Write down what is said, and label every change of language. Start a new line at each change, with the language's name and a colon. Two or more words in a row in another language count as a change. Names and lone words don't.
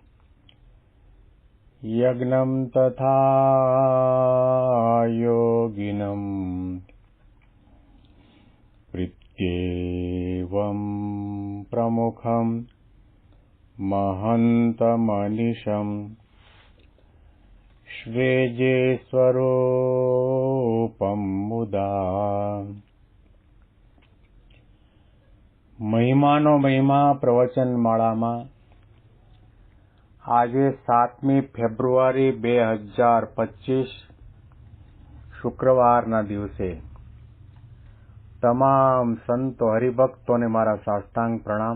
Sanskrit: यज्ञं तथा योगिनं प्रीत्येवं प्रमुखं महन्तमनिशं श्वेजे स्वरूपं मुदा।
Gujarati: મહિમાનો મહિમા પ્રવચન માળામાં આજે 7મી ફેબ્રુઆરી 2025 શુક્રવારના દિવસે તમામ સંતો હરિભક્તોને મારા સાષ્ટાંગ પ્રણામ.